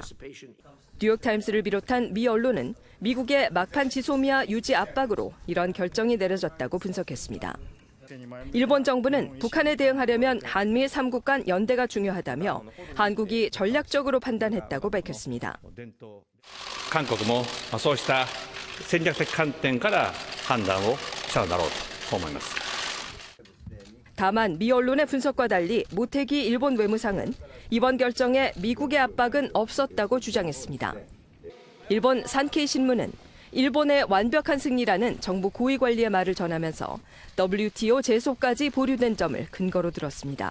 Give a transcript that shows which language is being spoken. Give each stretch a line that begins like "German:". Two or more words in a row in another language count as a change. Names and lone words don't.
Korean: 뉴욕타임스를 비롯한 미 언론은 미국의 막판 지소미아 유지 압박으로 이런 결정이 내려졌다고 분석했습니다. 일본 정부는 북한에 대응하려면 한미 3국 간 연대가 중요하다며 한국이 전략적으로 판단했다고 밝혔습니다.
Japanese: 한국도 そうした戦略的観点から判断をしたのだろうと思います.
Korean: 다만 미 언론의 분석과 달리 모테기 일본 외무상은 이번 결정에 미국의 압박은 없었다고 주장했습니다. 일본 산케이 신문은 일본의 완벽한 승리라는 정부 고위 관리의 말을 전하면서 WTO 제소까지 보류된 점을 근거로 들었습니다.